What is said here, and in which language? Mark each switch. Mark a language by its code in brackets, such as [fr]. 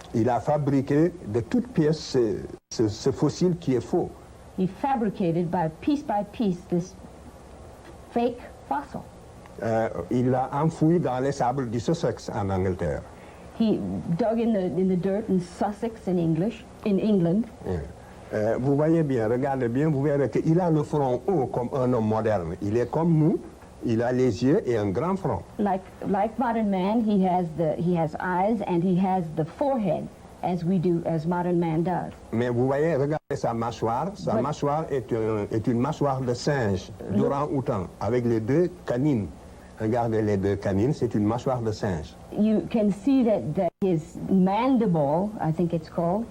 [fr] Il a fabriqué de toutes pièces ce fossile qui est faux. [en] He fabricated by piece this fake fossil. [fr] Il l'a enfoui dans les sables du Sussex en Angleterre. [en] He dug in the dirt in Sussex in England. [fr] Vous voyez bien, regardez bien, vous verrez qu'il a le front haut comme un homme moderne. Il est comme nous, il a les yeux et un grand front. [en] Like modern man, he has eyes and he has the forehead as modern man does. [fr] Mais vous voyez, regardez sa mâchoire. Mâchoire est une mâchoire de singe, d'orang-outan, avec les deux canines. Regardez les deux canines, c'est une mâchoire de singe. [en] You can see that his mandible, I think it's called,